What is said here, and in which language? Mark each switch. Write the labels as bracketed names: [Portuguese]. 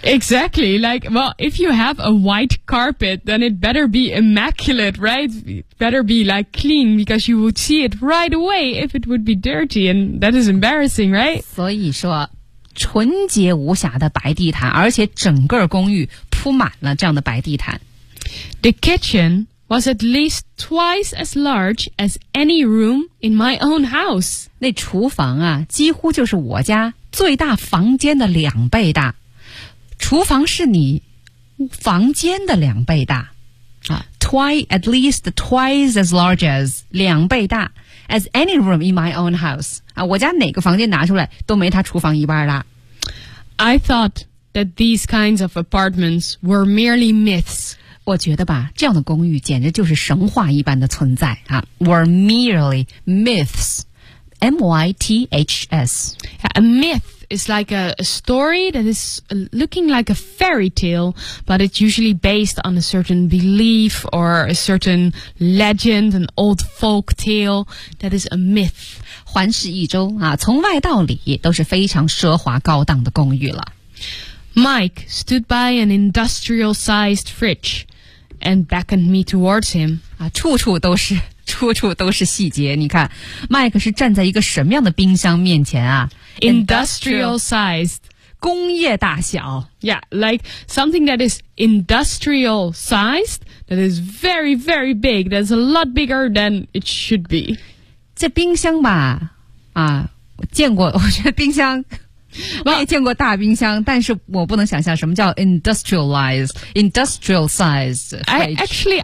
[English] Exactly, like, well, if you have a white carpet, then it better be immaculate, right? Better be, like, clean, because you would see it right away if it would be dirty, and that is embarrassing, right? [Chinese] 所以说，纯洁无瑕的白地毯，而且整个公寓铺满了这样的白地毯。 [English] The kitchen was at least twice as large as any room in my own house. [Chinese] 那厨房啊，几乎就是我家最大房间的两倍大，厨房是你房间的两倍大啊。 [English] At least twice as large as [Chinese] 两倍大 [English] as any room in my own house [Chinese] 啊，我家哪个房间拿出来都没他厨房一半大。 [English] I thought that these kinds of apartments were merely myths. [Chinese] 我觉得吧，这样的公寓简直就是神话一般的存在啊。 [English] Were merely myths. M-Y-T-H-S. A myth is like a story that is looking like a fairy tale, but it's usually based on a certain belief or a certain legend, an old folk tale that is a myth. [Chinese] 环视一周、啊、从外到里都是非常奢华高档的公寓了。 [English] Mike stood by an industrial-sized fridge and beckoned me towards him.、 [Chinese] 啊、处处都是细节，你看麦克是站在一个什么样的冰箱面前啊？ [English] Industrial sized [Chinese] 工业大小。 [English] Yeah, like something that is industrial sized, that is very very big, that's a lot bigger than it should be. [Chinese] 这冰箱吧啊，我见过，我觉得冰箱我也见过大冰箱，但是我不能想象什么叫 [English] industrial size fridge.